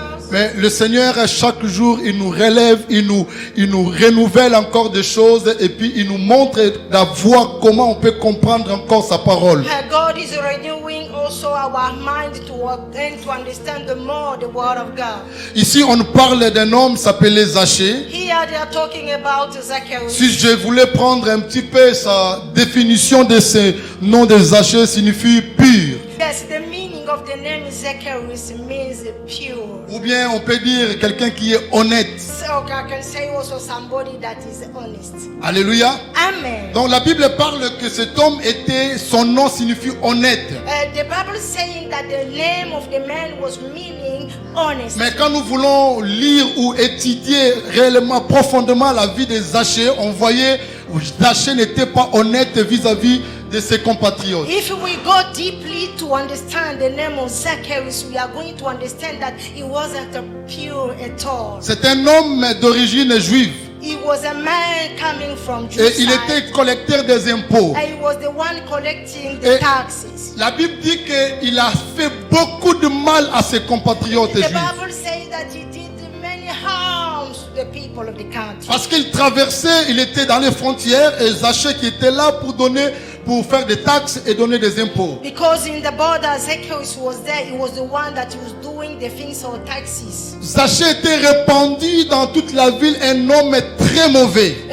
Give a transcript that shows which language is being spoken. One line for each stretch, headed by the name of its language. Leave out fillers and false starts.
French: Mais le Seigneur, chaque jour, il nous relève, il nous renouvelle encore des choses et puis il nous montre la voie, comment on peut comprendre encore sa parole.
English: God is renewing also our mind to understand the more the word of God.
French: Ici, on parle d'un homme s'appelait Zachée.
English: Here they are talking about Zacchaeus.
French: Si je voulais prendre un petit peu sa définition de ce nom de Zachée, signifie pur.
English: Yes, the meaning of the name Zacchaeus means pure.
French: Ou bien on peut dire quelqu'un qui est honnête.
English: So I can say also somebody that is honest. Alléluia. Amen.
French: Donc la Bible parle que cet homme était, son nom signifie honnête.
English: The Bible is saying that the name of the man was meaning honest.
French: Mais quand nous voulons lire ou étudier réellement profondément la vie de Zachée, on voyait que Zachée n'était pas honnête vis-à-vis de ses compatriotes.
English: If we go deeply to understand the name of Zacchaeus, we are going to understand that he wasn't pure at all.
French: C'est un homme d'origine juive.
English: He was a man coming from
French: Et
English: Jerusalem.
French: il était collecteur des impôts.
English: And he was the one collecting the taxes.
French: La Bible dit qu'il a fait beaucoup de mal à ses compatriotes
English: The
French: juifs.
English: Bible says that he did many harms to the people of the country.
French: Parce qu'il traversait, il était dans les frontières et Zachée qui était là pour faire des taxes et donner des impôts.
English: Because in the border, Zacchaeus was there. He was the one that was doing the things for taxes.
French: Zachée était répandu dans toute la ville, un homme très mauvais.